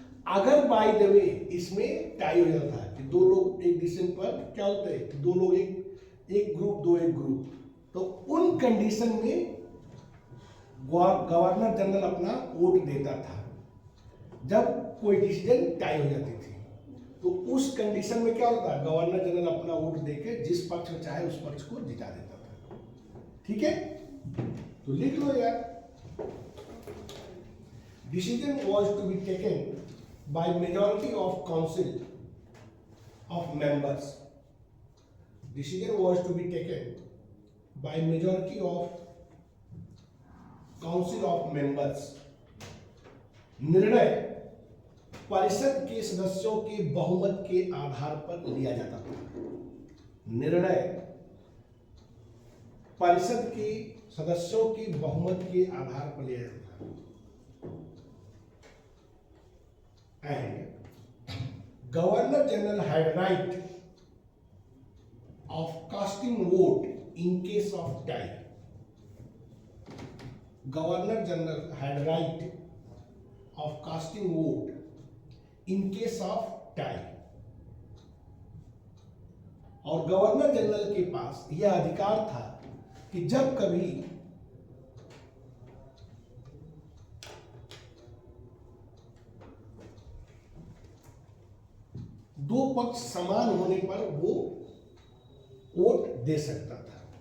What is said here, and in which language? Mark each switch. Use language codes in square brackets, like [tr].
[hi] अगर by the way इसमें tie हो जाता है कि दो लोग एक डिसीजन पर क्या होता है, दो लोग एक ग्रुप, दो एक ग्रुप, तो उन कंडीशन में गवर्नर जनरल अपना वोट देता था। जब कोई डिसीजन टाई हो जाती थी, तो उस कंडीशन में क्या होता है, गवर्नर जनरल अपना वोट देके जिस पक्ष में चाहे उस पक्ष को जिता देता था। ठीक है? तो लिख लो यार, [en] decision was to be taken by majority of council of members. Decision was to be taken by majority of council of members. [hi] निर्णय परिषद के सदस्यों के बहुमत के आधार पर लिया जाता था। निर्णय परिषद के सदस्यों के बहुमत के आधार पर लिया जाता था। [en] And Governor General had right of casting vote in case of tie. Governor General had right of casting vote in case of tie. [hi] और गवर्नर जनरल के पास यह अधिकार था कि जब कभी दो पक्ष समान होने पर वो वोट दे सकता था।